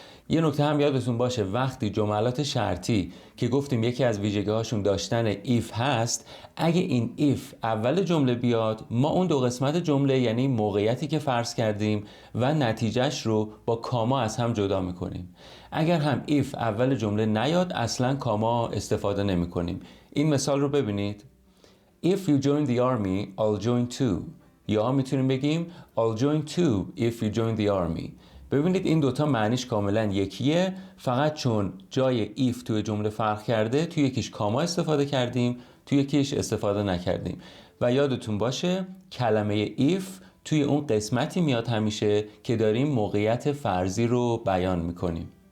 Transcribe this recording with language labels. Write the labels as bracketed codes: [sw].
[fa] یه نکته هم یادتون باشه وقتی جملات شرطی که گفتیم یکی از ویژگی هاشون داشتن if هست، اگه این if اول جمله بیاد ما اون دو قسمت جمله یعنی موقعیتی که فرض کردیم و نتیجهش رو با کاما از هم جدا میکنیم. اگر هم if اول جمله نیاد اصلا کاما استفاده نمی کنیم. این مثال رو ببینید. [en] If you join the army, I'll join too. [fa] یا میتونیم بگیم [en] I'll join too if you join the army. [fa] ببینید این دوتا معنیش کاملا یکیه، فقط چون جای if توی جمله فرق کرده توی یکیش کاما استفاده کردیم توی یکیش استفاده نکردیم. و یادتون باشه کلمه if توی اون قسمتی میاد همیشه که داریم موقعیت فرضی رو بیان میکنیم.